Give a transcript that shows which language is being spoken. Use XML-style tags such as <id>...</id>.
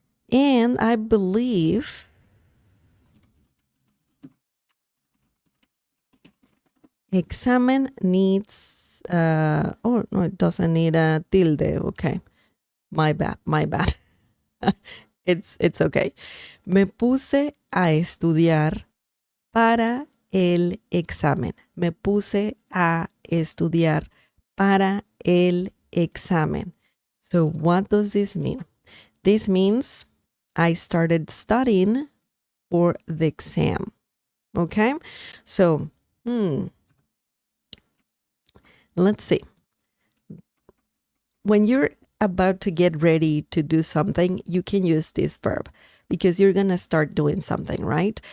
<en>And I believe examen needs, oh no, it doesn't need a tilde. Okay, my bad. It's okay.</en> <es>Me puse a estudiar para el examen. Me puse a estudiar para el examen.</es> <en>So what does this mean? This means I started studying for the exam. Okay? So, let's see. When you're about to get ready to do something, you can use this verb because you're going to start doing something, right?</en>